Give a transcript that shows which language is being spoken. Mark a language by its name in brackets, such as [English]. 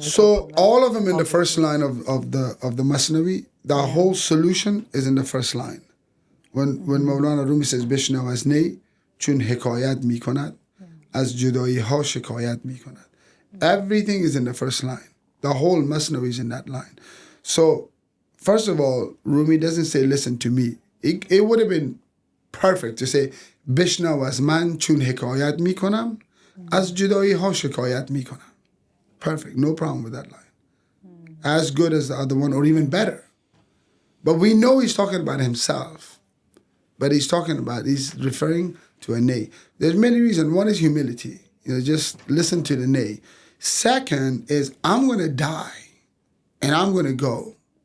[English] So all of them in the first line of the Masnavi, the whole solution is in the first line. When Maulana Rumi says, [Persian] Bishnav az ney, chun hikayat mikonad, از جدایی ها شکایت می کند. [English] Everything is in the first line. The whole Masnavi is in that line. So, first of all, Rumi doesn't say, listen to me. It would have been perfect to say, [Persian] بشنو از من چون حکایت می کنم از جدایی ها شکایت می کنم. [English] Perfect. No problem with that line. As good as the other one, or even better. But we know he's talking about himself. But he's referring to a nay. There's many reasons. One is humility. Just listen to the nay. Second is, I'm going to die and I'm going to go.